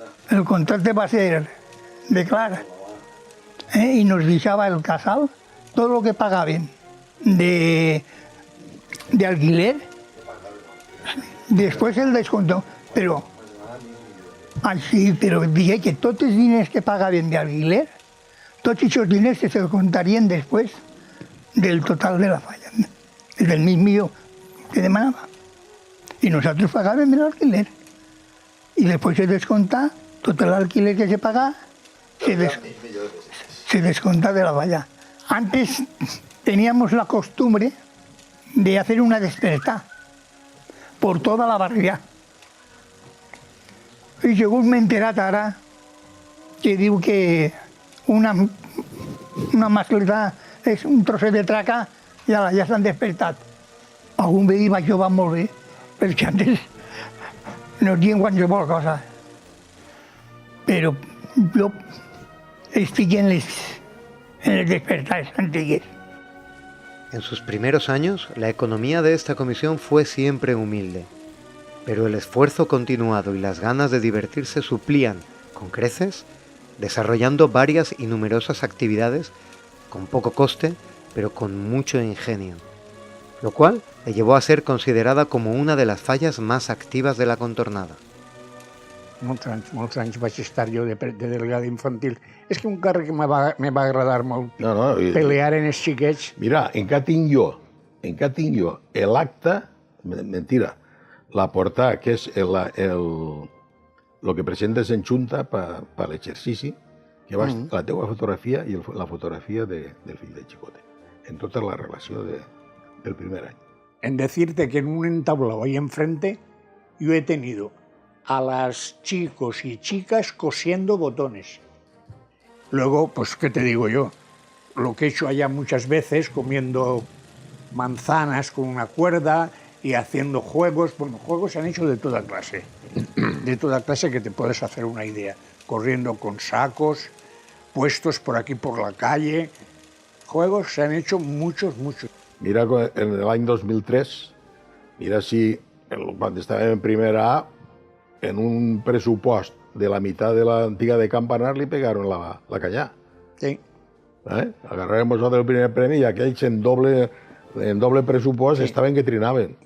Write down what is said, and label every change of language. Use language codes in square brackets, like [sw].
[ca] El contracte va ser de clar. I nos deixava el casal tot el que pagaven de alquiler, després el descompto, però així, però digué que tots els diners que pagaven d'alquiler, tots aquests diners se descomptarien després del total de la falla, del mig milió que demanava. I nosaltres pagàvem l'alquiler. I després se descompta tot l'alquiler que se paga, se desconta de la falla. [es] Antes teníamos la costumbre de hacer una despertar por toda la barriada. Y según me he [ca] enterat ara, que diu que una mascleta és un trosset de traca i ja s'han despertat. Algun veí això va molt bé, perquè antes no diuen qualsevol cosa. Però jo estic en les despertades antigues. [es] En sus primeros años, la economía de esta comisión fue siempre humilde, pero el esfuerzo continuado y las ganas de divertirse suplían, con creces, desarrollando varias y numerosas actividades con poco coste, pero con mucho ingenio, lo cual le llevó a ser considerada como una de las fallas más activas de la contornada. [ca] Molts anys vaig estar jo de delegada infantil. És que un càrrec que me va agradar molt. Pelear en els xiquets. Mira, encara tinc jo l'acte, mentira, la portada, que és lo que presentes en Junta per l'exercici, que va la teva fotografia i la fotografia del fill de Chicote, en tota la relació del primer any. [es] En decirte que en un entablado ahí enfrente yo he tenido a las chicos y chicas cosiendo botones. Luego, pues, ¿qué te digo yo? Lo que he hecho allá muchas veces, comiendo manzanas con una cuerda y haciendo juegos. Bueno, juegos se han hecho de toda clase que te puedes hacer una idea. Corriendo con sacos, puestos por aquí por la calle. Juegos se han hecho muchos. [ca] Mira, en l'any 2003, mira si quan estàvem en primera A, en un pressupost de la meitat de l'antiga de Campanar li pegaron la canyà. Sí. Agarrarem nosaltres el primer premi i aquells en doble pressupost estaven que trinaven.